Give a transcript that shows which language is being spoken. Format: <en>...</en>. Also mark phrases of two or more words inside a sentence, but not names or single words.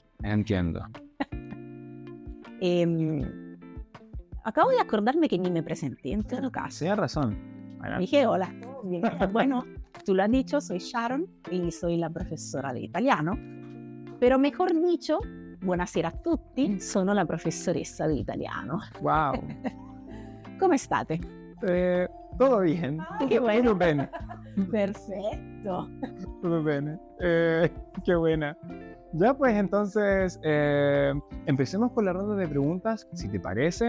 <es>Entiendo. Acabo de acordarme que ni me presenté en todo caso. Tienes razón. Dije, hola, bien. Bueno, tú lo has dicho, soy Sharon y soy la profesora de italiano, pero mejor dicho,</es> <it>buonasera a tutti, sono la professoressa di italiano.</it> <es>Wow. ¿Cómo state? Todo bien. Qué bueno. Todo bien. Perfecto. Todo bien. Qué buena. Ya pues entonces empecemos con la ronda de preguntas, si te parece.</es>